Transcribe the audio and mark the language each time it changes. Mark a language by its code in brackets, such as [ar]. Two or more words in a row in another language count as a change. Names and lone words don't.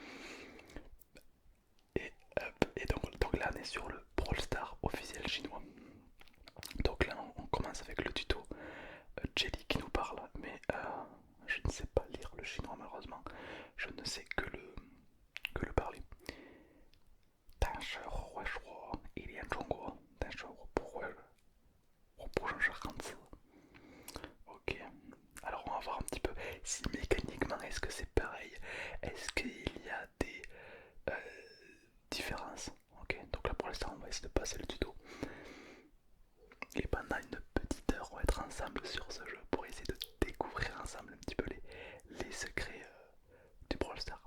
[fr] Et, donc là, on est sur le Brawl Stars officiel chinois. Donc là, on commence avec le tuto Jelly qui nous parle, mais je ne sais pas lire le chinois malheureusement. Je ne sais que le parler. [zh] 但是会说一点中国，但是我不认识汉字。 [fr] Ok, alors on va voir un petit peu si mécaniquement est-ce que c'est pareil, est-ce qu'il y a des différences. Ok, donc là pour l'instant on va essayer de passer le tuto. Et pendant une petite heure on va être ensemble sur ce jeu pour essayer de découvrir ensemble un petit peu les secrets du Brawl Stars.